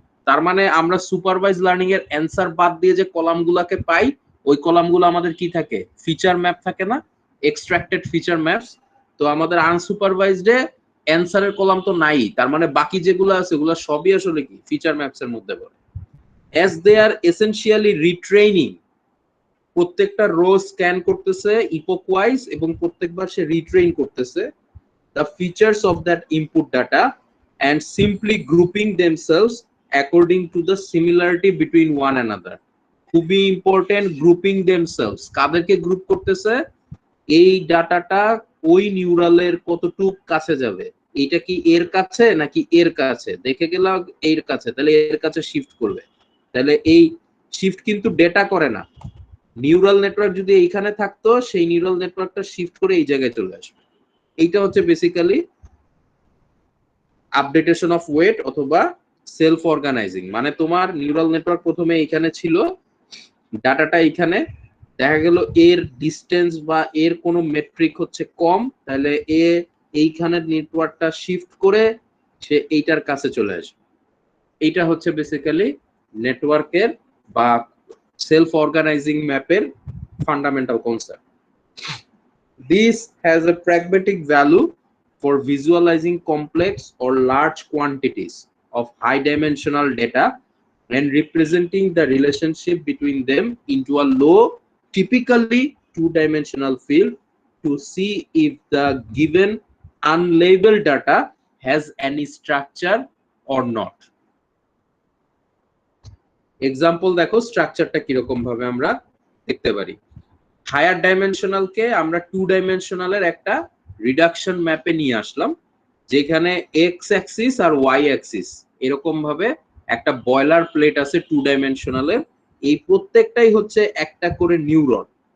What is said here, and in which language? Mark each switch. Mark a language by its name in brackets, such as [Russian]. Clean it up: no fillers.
[Bangla] তার মানে আমরা সুপারভাইজ লার্নিং এর অ্যান্সার বাদ দিয়ে যে কলামগুলাকে পাই ওই কলামগুলো আমাদের কি থাকে, ফিচার ম্যাপ থাকে না, এক্সট্রাক্টেড ফিচার ম্যাপস। তো আমাদের আনসুপারভাইজডে অ্যান্সারের কলাম তো নাই, তার মানে বাকি যেগুলো আছে ওগুলো সবই আসলে কি ফিচার ম্যাপস এর মধ্যে পড়ে। [English] as they are essentially retraining, [Bangla] প্রত্যেকটা রো স্ক্যান করতেছে ইপোক ওয়াইজ এবং প্রত্যেকবার সে রিট্রেইন করতেছে [English] the features of that input data and simply grouping themselves according to the similarity between one another. [Bangla] খুবই ইম্পর্টেন্ট, গ্রুপিং themselves, কাদেরকে গ্রুপ করতেছে, এই ডাটাটা ওই নিউরালের কতটুক কাছে যাবে, এইটা কি এর কাছে নাকি এর কাছে, দেখে গেলাম এর কাছে, তাহলে এর কাছে শিফট করবে। তাহলে এই শিফট কিন্তু ডেটা করে না, নিউরাল নেটওয়ার্ক যদি এইখানে থাকতো সেই নিউরাল নেটওয়ার্কটা শিফট করে এই জায়গায় চলে আসবে। এইটা হচ্ছে বেসিক্যালি আপডেটেশন অফ ওয়েট অথবা সেলফ অর্গানাইজিং। মানে তোমার নিউরাল নেটওয়ার্ক প্রথমে এখানে ছিল, ডাটাটা এখানে, দেখা গেল এর ডিসটেন্স বা এর কোনো মেট্রিক হচ্ছে কম, তাহলে এ এইখানে নেটওয়ার্কটা শিফট করে সে এইটার কাছে চলে আসবে। এইটা হচ্ছে বেসিক্যালি নেটওয়ার্কের বা সেলফ অর্গানাইজিং ম্যাপের fundamental concept. [English] This has a pragmatic value for visualizing complex or large quantities of high dimensional data and representing the relationship between them into a low, typically two-dimensional field to see if the given unlabeled data has any structure or not. [Bangla] Example দেখো স্ট্রাকচারটা কিরকম ভাবে আমরা দেখতে পারি। Higher ডাইমেনশনালকে আমরা two ডাইমেনশনালের একটা reduction ম্যাপে নিয়ে আসলাম, যেখানে এক্স অ্যাক্সিস আর ওয়াই অ্যাক্সিস এরকম ভাবে একটা বয়লার প্লেট আছে টু ডাইমেনশনালের, এই প্রত্যেকটাই হচ্ছে একটা করে নিউরন।